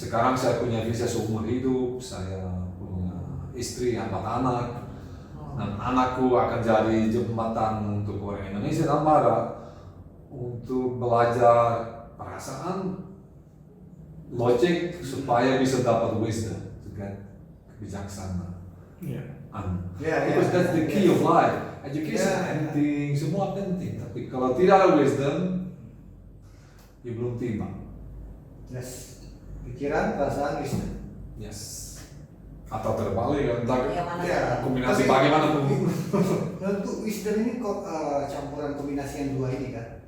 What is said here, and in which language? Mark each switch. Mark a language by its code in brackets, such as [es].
[id] Sekarang saya punya visa seumur hidup, saya punya istri, 4 anak, dan anakku akan jadi jembatan untuk orang Indonesia dan Barat untuk belajar perasaan, logik supaya bisa dapat wisdom, kebijaksanaan. [en] Because that's the key of life. [id] Education penting, semua penting. Tapi kalau tidak ada wisdom, ya belum timbang. Yes. Pikiran, perasaan, wisdom. Yes. Atau terbalik, entah kombinasi Tapi- bagaimana pun. Tentu wisdom ini kok campuran kombinasi yang dua ini kan.